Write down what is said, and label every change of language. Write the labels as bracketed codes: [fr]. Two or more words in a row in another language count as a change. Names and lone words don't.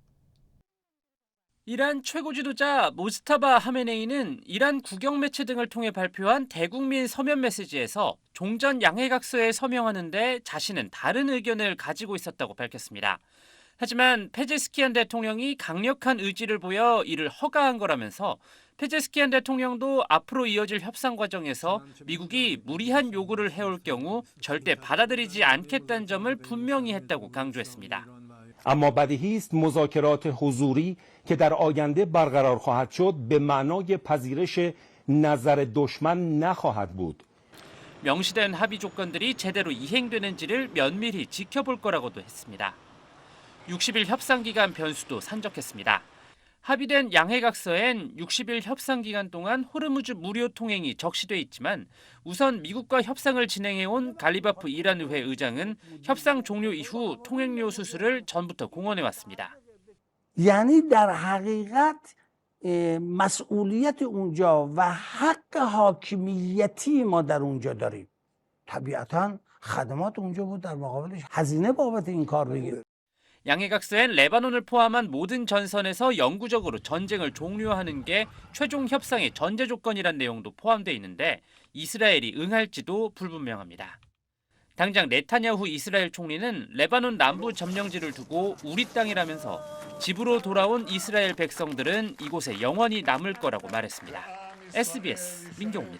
[ko] 이란 최고 지도자 모스타바 하메네이는 이란 국영 매체 등을 통해 발표한 대국민 서면 메시지에서 종전 양해각서에 서명하는데 자신은 다른 의견을 가지고 있었다고 밝혔습니다. 하지만 페제스키안 대통령이 강력한 의지를 보여 이를 허가한 거라면서 페제스키안 대통령도 앞으로 이어질 협상 과정에서 미국이 무리한 요구를 해올 경우 절대 받아들이지 않겠다는 점을 분명히 했다고 강조했습니다. [fa] اما بدیهی است مذاکرات حضوری که در آینده برقرار خواهد شد به معنای پذیرش نظر دشمن نخواهد بود. [ko] 명시된 합의 조건들이 제대로 이행되는지를 면밀히 지켜볼 거라고도 했습니다. 60일 협상 기간 변수도 산적했습니다. 합의된 양해각서엔 60일 협상 기간 동안 호르무즈 무료 통행이 적시돼 있지만 우선 미국과 협상을 진행해온 갈리바프 이란 의회 의장은 협상 종료 이후 통행료 수수를 전부터 공언해왔습니다. [fa] یعنی در حقیقت مسئولیت اونجا و حق حاکمیتی ما در اونجا داریم. طبیعتاً خدمات اونجا بود در مقابلش هزینه بابت این کار بگیره. [ko] 양해각서엔 레바논을 포함한 모든 전선에서 영구적으로 전쟁을 종료하는 게 최종 협상의 전제 조건이란 내용도 포함되어 있는데 이스라엘이 응할지도 불분명합니다. 당장 네타냐후 이스라엘 총리는 레바논 남부 점령지를 두고 우리 땅이라면서 집으로 돌아온 이스라엘 백성들은 이곳에 영원히 남을 거라고 말했습니다.